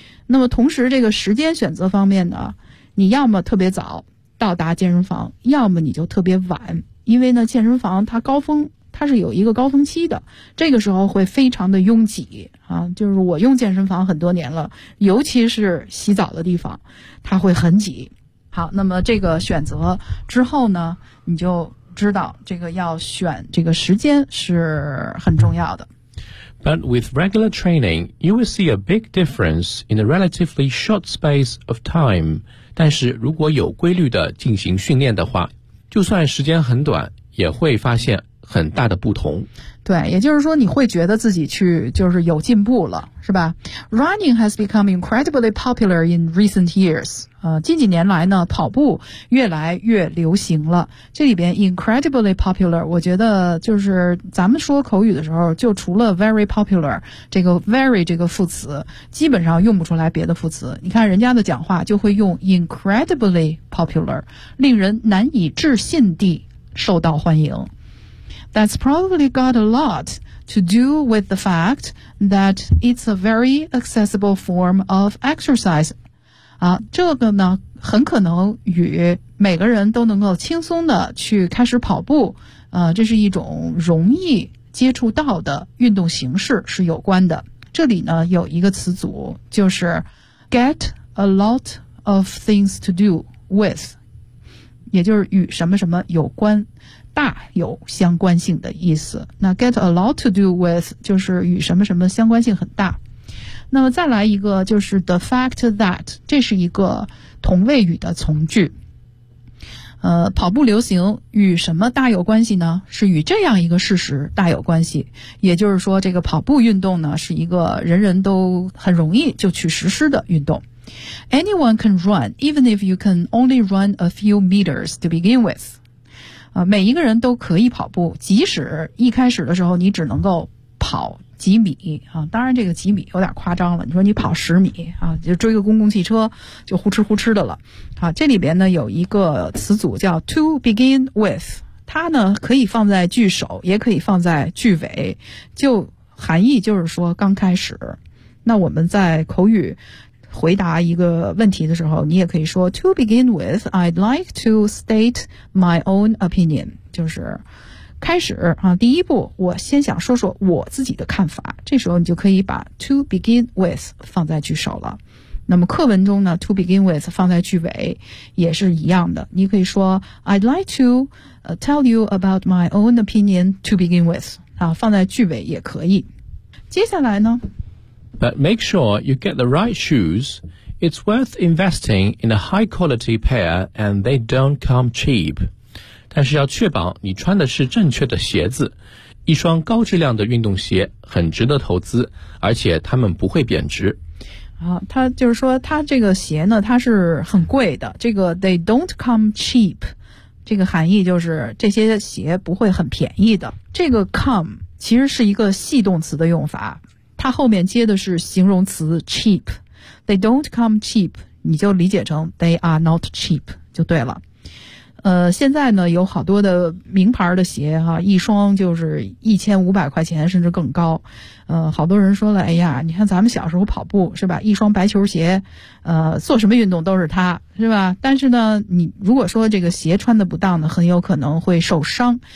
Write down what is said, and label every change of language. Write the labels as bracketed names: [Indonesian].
[Chinese] 那么同时这个时间选择方面呢，你要么特别早到达健身房，要么你就特别晚，因为呢健身房它高峰，它是有一个高峰期的，这个时候会非常的拥挤啊。就是我用健身房很多年了，尤其是洗澡的地方它会很挤。好，那么这个选择之后呢，你就知道这个要选这个时间是很重要的。 [English] But with regular training, you will see a big difference in a relatively short space of time. [Chinese] 但是如果有规律的进行训练的话，就算时间很短，也会发现很大的不同。对，也就是说你会觉得自己去就是有进步了，是吧？ [English] Running has become incredibly popular in recent years. [Chinese] 近几年来呢，跑步越来越流行了。这里边 [English] incredibly popular, [Chinese] 我觉得就是咱们说口语的时候，就除了 [English] very popular, [Chinese] 这个 very 这个副词，基本上用不出来别的副词。你看人家的讲话就会用 [English] incredibly popular, [Chinese] 令人难以置信地受到欢迎。 [English] That's probably got a lot to do with the fact that it's a very accessible form of exercise. [Chinese] 啊，这个呢，很可能与每个人都能够轻松的去开始跑步，这是一种容易接触到的运动形式是有关的。这里呢，有一个词组，就是 [English] get a lot of things to do with, [Chinese] 也就是与什么什么有关。大有相关性的意思，那 [English] get a lot to do with [Chinese] 就是与什么什么相关性很大。那么再来一个就是 [English] the fact that, [Chinese] 这是一个同位语的从句。跑步流行与什么大有关系呢？是与这样一个事实大有关系，也就是说这个跑步运动呢是一个人人都很容易就去实施的运动。 [English] Anyone can run, even if you can only run a few meters to begin with. [Chinese] 每一个人都可以跑步，即使一开始的时候你只能够跑几米啊，当然这个几米有点夸张了，你说你跑十米啊，就追个公共汽车就呼哧呼哧的了啊。这里边呢有一个词组叫 [English] to begin with, [Chinese] 它呢可以放在句首也可以放在句尾，就含义就是说刚开始。那我们在口语回答一个问题的时候，你也可以说 [English] To begin with, I'd like to state my own opinion. [Chinese] 就是开始啊，第一步我先想说说我自己的看法，这时候你就可以把 [English] To begin with [Chinese] 放在句首了。那么课文中呢 To begin with 放在句尾也是一样的，你可以说 [English] I'd like to tell you about my own opinion to begin with [Chinese] 啊，放在句尾也可以。接下来呢， [English] But make sure you get the right shoes. It's worth investing in a high quality pair and they don't come cheap. [Chinese] 但是要确保你穿的是正确的鞋子。一双高质量的运动鞋很值得投资，而且它们不会贬值。啊，他就是说他这个鞋呢，它是很贵的。 [English] 这个 they don't come cheap。 [Chinese] 这个含义就是这些鞋不会很便宜的。这个 come 其实是一个系动词的用法，它后面接的是形容词 cheap。 [English] They don't come cheap， [Chinese] 你就理解成 [English] they are not cheap [Chinese] 就对了。现在呢有好多的名牌的鞋哈、啊，一双就是1500块钱甚至更高。好多人说了，哎呀，你看咱们小时候跑步是吧，一双白球鞋，做什么运动都是它，是吧？但是呢，你如果说这个鞋穿的不当呢，很有可能会受伤。